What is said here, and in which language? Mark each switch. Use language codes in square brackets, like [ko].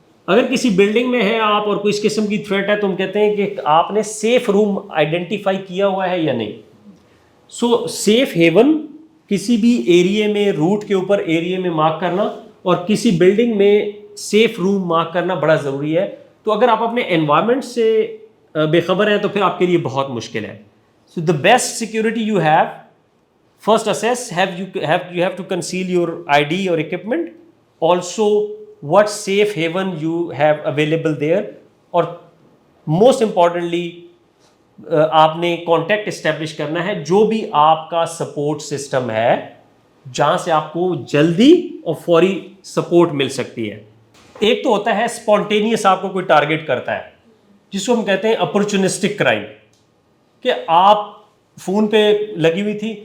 [ur] اگر کسی بلڈنگ میں ہے آپ اور کوئی اس قسم کی تھریٹ ہے تو ہم کہتے ہیں کہ آپ نے سیف روم آئیڈینٹیفائی کیا ہوا ہے یا نہیں. سو سیف ہیون کسی بھی ایریے میں روٹ کے اوپر ایریے میں مارک کرنا اور کسی بلڈنگ میں سیف روم مارک کرنا بڑا ضروری ہے. تو اگر آپ اپنے انوائرمنٹ سے بے خبر ہیں تو پھر آپ کے لیے بہت مشکل ہے. [en] So the best security you have, first assess, you have to conceal your ID or equipment. Also, what safe haven you have available there. [ur] اور [en] most importantly, [ur] آپ نے کانٹیکٹ اسٹیبلش کرنا ہے جو بھی آپ کا سپورٹ سسٹم ہے جہاں سے آپ کو جلدی اور فوری سپورٹ مل سکتی ہے. ایک تو ہوتا ہے اسپونٹینیس, آپ کو کوئی ٹارگیٹ کرتا ہے جس کو ہم کہتے ہیں اپرچونسٹک کرائم, کہ آپ فون پہ لگی ہوئی تھی.